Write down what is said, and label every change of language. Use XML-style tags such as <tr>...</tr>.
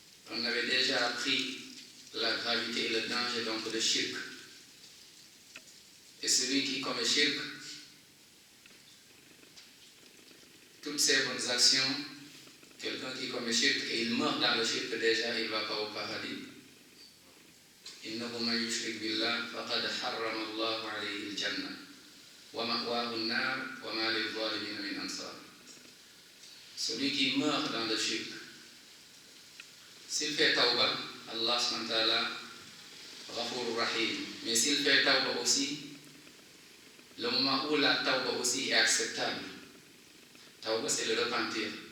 <fr>On avait déjà appris la gravité et le danger donc de shirk. Et celui qui commet shirk, toutes ces bonnes actions, quelqu'un qui commet shirk et il meurt dans le shirk, déjà il ne va pas au paradis.</fr> <ar>إنه من يشرك بالله فقد حرم الله عليه الجنة ومأواه النار وما للظالمين من أنصار.</ar> <fr>Celui qui meurt dans le shirk, s'il fait tawbah, Allah</fr> <ar>subhanahu wa ta'ala</ar> <fr>Ghafur Rahim. Mais s'il fait tawbah aussi, le moment où la tawbah aussi est acceptable, tawbah c'est le repentir.</fr>